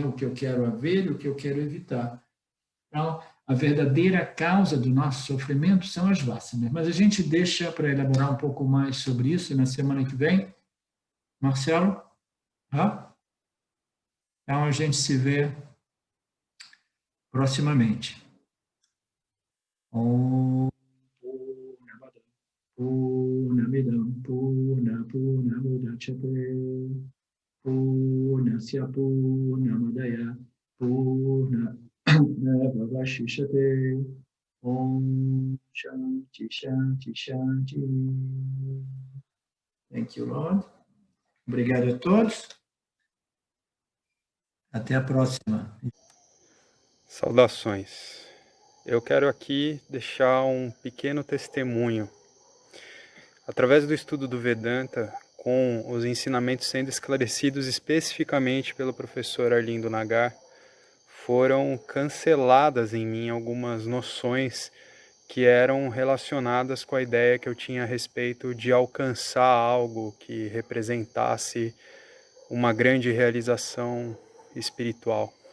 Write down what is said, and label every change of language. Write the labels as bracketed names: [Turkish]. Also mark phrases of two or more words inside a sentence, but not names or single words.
[Portuguese] O que eu quero haver e o que eu quero evitar. Então, a verdadeira causa do nosso sofrimento são as vasanas. Mas a gente deixa para elaborar um pouco mais sobre isso na semana que vem. Marcelo? Então a gente se vê proximamente. [Sanskrit] Purnamidam Purna Mudachyate Purnasya Purnamadaya Purnamevavashishate Om Shanti Shanti Shanti. [English] Thank you, Lord. [Portuguese] Obrigado a todos. Até a próxima. Saudações. Eu quero aqui deixar um pequeno testemunho. Através do estudo do Vedanta, com os ensinamentos sendo esclarecidos especificamente pelo professor Arlindo Nagar, foram canceladas em mim algumas noções que eram relacionadas com a ideia que eu tinha a respeito de alcançar algo que representasse uma grande realização espiritual.